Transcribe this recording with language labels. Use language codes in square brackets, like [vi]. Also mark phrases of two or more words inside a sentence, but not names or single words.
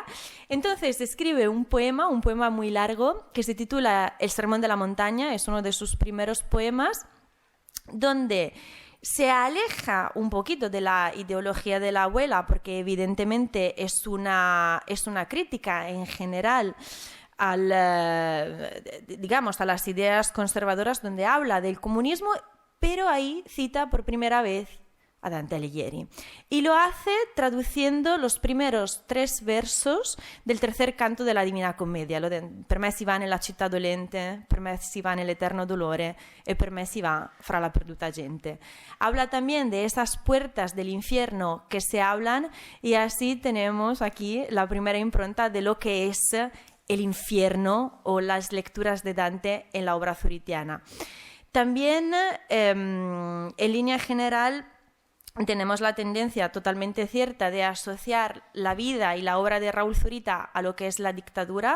[es] Entonces escribe un poema muy largo que se titula El sermón de la montaña, es uno de sus primeros poemas, donde se aleja un poquito de la ideología de la abuela, porque evidentemente es una crítica en general a las ideas conservadoras, donde habla del comunismo, pero ahí cita por primera vez a Dante Alighieri. Y lo hace traduciendo los primeros 3 versos del tercer canto de la Divina Commedia, lo de [it] per me si va nella città dolente, per me si va nell'eterno dolore e per me si va fra la perduta gente. [es] Habla también de esas puertas del infierno que se hablan, y así tenemos aquí la primera impronta de lo que es el infierno o las lecturas de Dante en la obra zuritiana. También, en línea general, tenemos la tendencia totalmente cierta de asociar la vida y la obra de Raúl Zurita a lo que es la dictadura.